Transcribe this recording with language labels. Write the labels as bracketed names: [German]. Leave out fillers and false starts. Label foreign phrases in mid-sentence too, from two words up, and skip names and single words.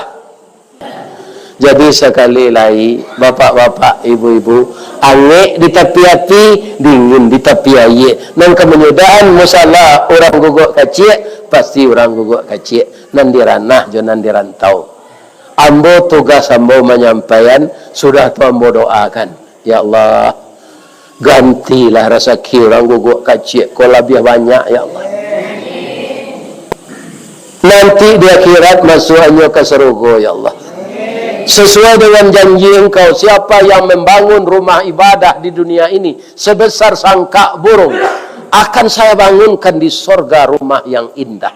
[Indonesian] Jadi sekali lagi bapak-bapak, ibu-ibu, angin di tepi hati, dingin di tepi air. Nan kemudahan musala orang guguk kecil, pasti orang guguk kecil. [Minangkabau] Nan diranah jangan dirantau. Ambo tugas ambo menyampaikan, sudah tu ambo doakan. [Indonesian] Ya Allah, gantilah rezeki orang guguk kecil, kau lebih banyak ya Allah. Nanti di akhirat masuknya ke surga ya Allah. Sesuai dengan janji engkau, siapa yang membangun rumah ibadah di dunia ini sebesar sangka burung, akan saya bangunkan di surga rumah yang indah.